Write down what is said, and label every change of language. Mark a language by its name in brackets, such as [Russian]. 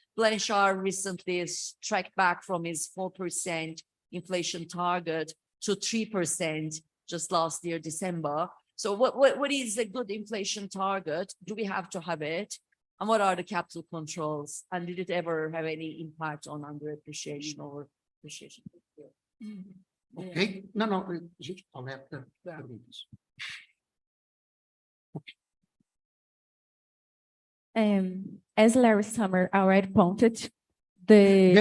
[English] Blanchard recently is tracked back from his 4% inflation target to 3% just last year, December. So what is a good inflation target? Do we have to have it? And what are the capital controls? And did it ever have any impact on underappreciation or appreciation? Ok? [Portuguese] Não, não, a gente coleta perguntas. [English] As Larry Summer already pointed, the